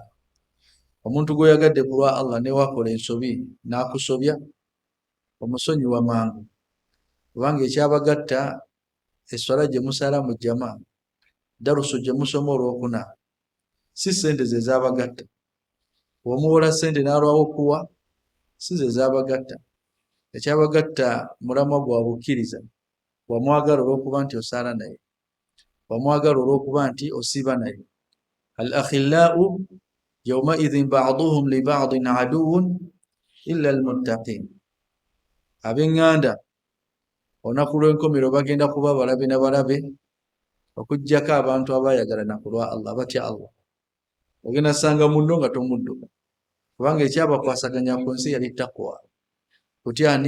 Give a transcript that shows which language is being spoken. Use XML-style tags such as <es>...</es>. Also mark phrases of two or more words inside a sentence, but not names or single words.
<lg>Omuntu gw'oyagadde kulwa Allah ne wakola ensobi n'akusobya, omusonyiwa mangu, kubanga ekyabagatta esswala gye musala mu jama, darusu gye musoma olwokuna, si sente ze zaabagatta. Bw'omuwola sente n'alwawo okuwa, si ze zaabagatta. Ekyabagatta mulamwa gwa bukkiriza, wamwagala olw'okuba nti osaala naye, wamwagala olw'okuba nti osiiba naye.</lg> <ar>الأخلاء يومئذ بعضهم لبعض عدو إلا المتقين.</ar> <lg>Ab'eŋŋanda olunaku lw'enkomero bagenda kuba balabe na balabe okuggyako abantu abayagalana ku lwa Allah, batya Allah. Ogenda ssanga munno nga tomudduka, kubanga ekyabakwasaganya ku nsi yali taqwa, kutya ani?</lg>